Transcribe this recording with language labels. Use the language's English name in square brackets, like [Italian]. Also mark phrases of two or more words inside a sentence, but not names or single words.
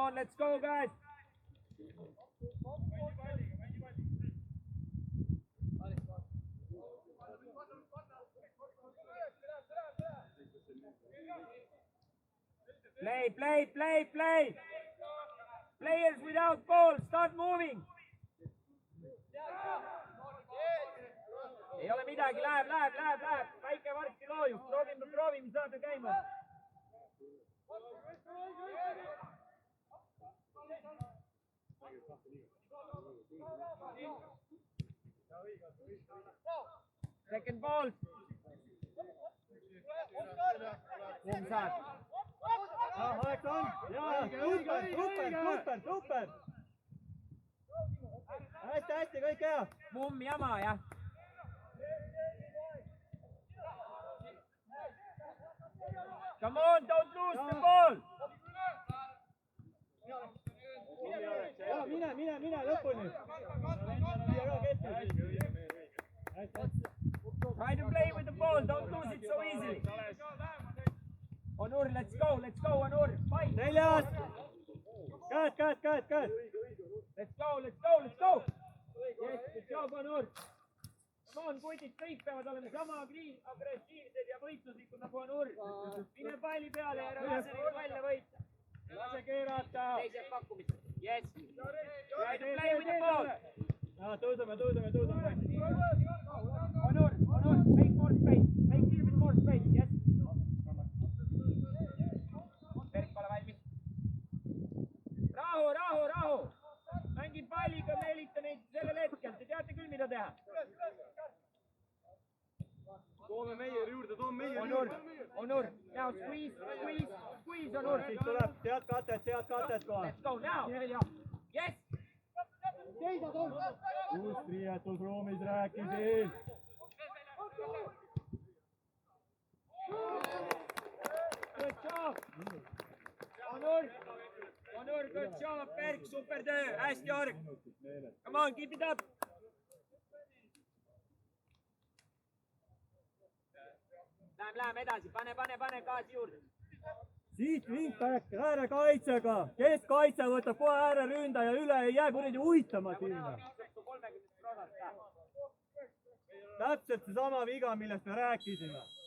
[English] on, let's go, guys. Play. Players without ball, start moving. [Estonian] Ei ole midagi, läheb. Väike varsti loojub, proovime saada käima. [English] Second ball. [Estonian] Kumb saad? Aeg on! Jaa, super! Hästi, kõik hea! Mumm jama, jah. [English] Come on, don't lose the ball! [Estonian] Mine lõpuni! [English] Try to play with the ball, don't lose it so easily. Onur, let's go, Onur, fight! [Estonian] Neljas! Käed! [English] Let's go! Yes, good job, Onur! Come on, [Estonian] kutid, kõik peavad olema sama agressiivsed ja võitluslikud nagu Onur. Mine palli peale ja ära lase neid välja võita. Lase keerata! Teised pakkumised. [English] Yes. Try to play with the ball. [Estonian] Tõuseme. [English] Onur, make more space. Make a little bit more space, yes. [Estonian] Perk pole valmis. Rahu. Mängib palliga, meelita neid sellel hetkel. Te teate küll, mida teha. Toome meie juurde. [English] Onur, now squeeze Onur. [Estonian] Siis tuleb sealt katet kohe. [English] Let's go now. Yes. [Estonian] Just riietusruumis rääkisin. [English] Good job. Onur, good job. [Estonian] Perk, super töö. Hästi, Org. [English] Come on, keep it up. [Estonian] Läheme edasi. Pane gaasi juurde. Siit vingpärak äärekaitsega. Keskkaitse võtab kohe ääreründaja üle, ei jää kuradi uitama sinna. Täpselt seesama viga, millest me rääkisime.